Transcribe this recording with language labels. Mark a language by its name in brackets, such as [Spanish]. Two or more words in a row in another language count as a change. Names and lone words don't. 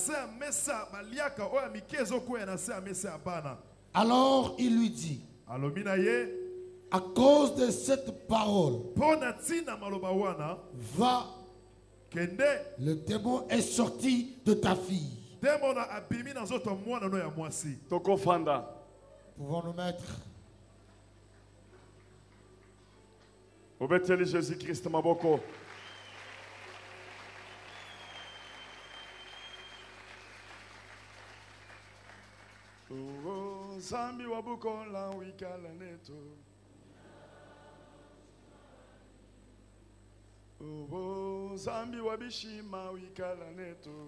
[French] Alors il lui dit: à cause de cette parole, va, le démon est sorti de ta fille. Pouvons nous mettre. [Lingala] Obeteli Jésus-Christ maboko. [Kongo] Oh, Zambi wabukola wikala neto. Oh, Zambi wabishima wikala neto.